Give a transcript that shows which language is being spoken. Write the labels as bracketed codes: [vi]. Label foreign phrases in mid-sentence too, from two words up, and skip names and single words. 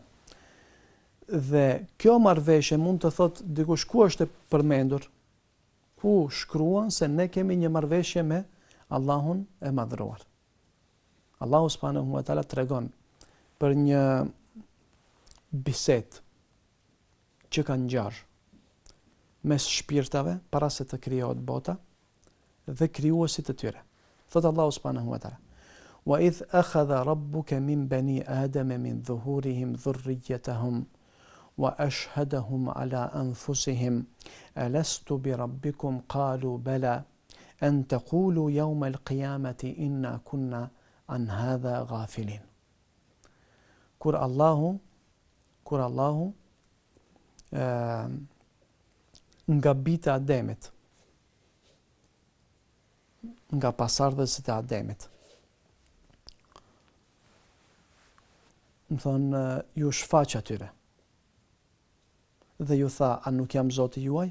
[sq] Dhe kjo marrëveshje mund të thotë dikush ku është e përmendur, ku shkruan se ne kemi një marrëveshje me Allahun e madhëruar. [ar] الله سبحانه وتعالى [sq] tregon për një bisedë që ka ngjarë mes shpirtave para se të krijohet bota dhe krijuesit të tyre. [ar] Thot الله سبحانه وتعالى وإذ أخذ ربك من بني آدم من ظهورهم ذريتهم وأشهدهم على أنفسهم ألست بربكم قالوا بلى أن تقولوا يوم القيامة إنا كنا عن هذا غافلين." [sq] Kur Allahu nga bita Ademit, nga pasardhësit e Ademit, më thonë, ju shfaq atyre dhe ju tha: "A nuk jam Zoti juaj?"